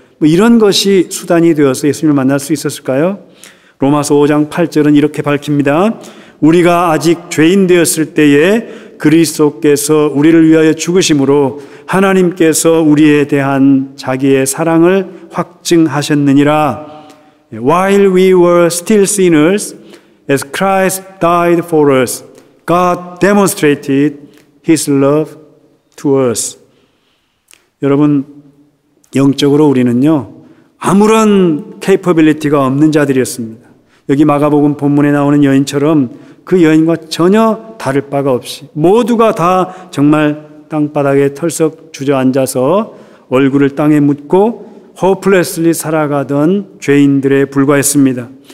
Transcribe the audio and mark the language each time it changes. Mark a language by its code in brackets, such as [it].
[ko] 이런 것이 수단이 되어서 예수님을 만날 수 있었을까요? 로마서 5장 8절은 이렇게 밝힙니다. 우리가 아직 죄인 되었을 때에 그리스도께서 우리를 위하여 죽으심으로 하나님께서 우리에 대한 자기의 사랑을 확증하셨느니라. [en] While we were still sinners, as Christ died for us, God demonstrated His love to us. [ko] 여러분, 영적으로 우리는요, 아무런 capability가 없는 자들이었습니다. 여기 마가복음 본문에 나오는 여인처럼 그 여인과 전혀 다를 바가 없이 모두가 다 정말 땅바닥에 털썩 주저앉아서 얼굴을 땅에 묻고 호플레스리 살아가던 죄인들에 불과했습니다.